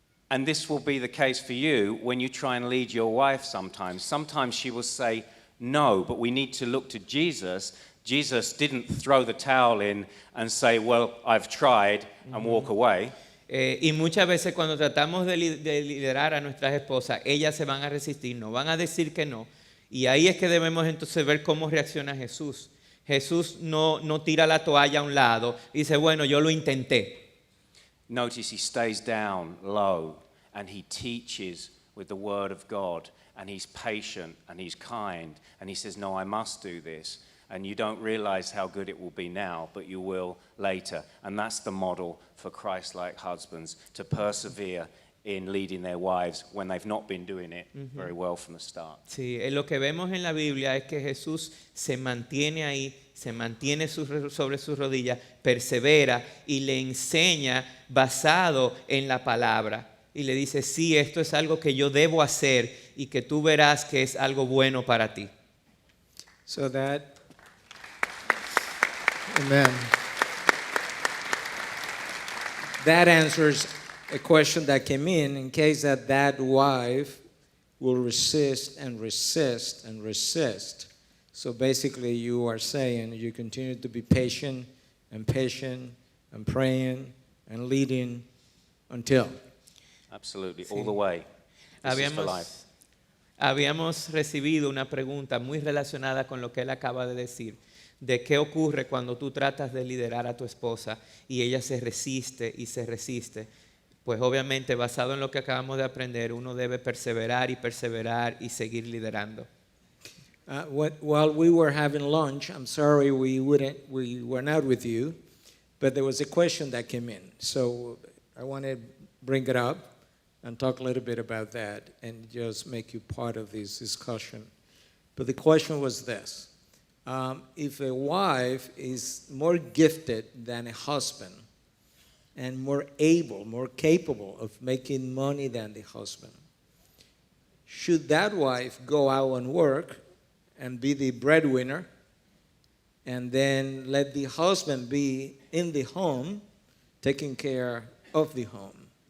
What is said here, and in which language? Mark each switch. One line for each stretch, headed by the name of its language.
English: And this will be the case for you when you try and lead your wife sometimes. Sometimes she will say no, but we need to look to Jesus. Jesus didn't throw the towel in and say, well, I've tried, and walk away.
Spanish: Y muchas veces cuando tratamos de liderar a nuestras esposas, ellas se van a resistir, no van a decir que no. Y ahí es que debemos entonces ver cómo reacciona Jesús. Jesús no tira la toalla a un lado y dice, bueno, yo lo intenté.
English: Notice he stays down low and he teaches with the word of God, and he's patient and he's kind, and he says, no, I must do this. And you don't realize how good it will be now, but you will later. And that's the model for Christ-like husbands, to persevere in leading their wives when they've not been doing it very well from the start.
Spanish: Sí, lo que vemos en la Biblia es que Jesús se mantiene ahí, se mantiene sobre sus rodillas, persevera y le enseña basado en la palabra. Y le dice, sí, esto es algo que yo debo hacer y que tú verás que es algo bueno para ti.
English: So that, amen. That answers a question that came in case that wife will resist and resist and resist. So basically you are saying you continue to be patient and praying and leading until. Absolutely, all the way. This is for life.
Spanish: Habíamos recibido una pregunta muy relacionada con lo que él acaba de decir, de qué ocurre cuando tú tratas de liderar a tu esposa y ella se resiste y se resiste. Pues obviamente basado en lo que acabamos de aprender, uno debe perseverar y seguir liderando.
English: While we were having lunch, I'm sorry we were not with you, but there was a question that came in. So I want to bring it up and talk a little bit about that and just make you part of this discussion. But the question was this. If a wife is more gifted than a husband and more able, more capable of making money than the husband, should that wife go out and work and be the breadwinner and then let the husband be in the home, taking care of the home?